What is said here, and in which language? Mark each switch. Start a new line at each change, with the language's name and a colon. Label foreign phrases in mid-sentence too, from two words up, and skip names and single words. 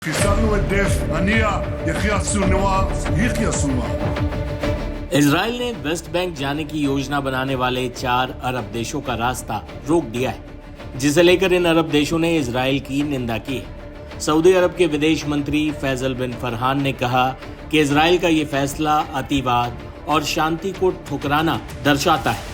Hebrew: חיסלנו את דף, הנייה, יחיא סנואר, יחיא סנואर।
Hindi: इजराइल ने वेस्ट बैंक जाने की योजना बनाने वाले 4 अरब देशों का रास्ता रोक दिया है, जिसे लेकर इन अरब देशों ने इजराइल की निंदा की है। सऊदी अरब के विदेश मंत्री फैसल बिन फरहान ने कहा कि इजराइल का ये फैसला अतिवाद और शांति को ठुकराना दर्शाता है।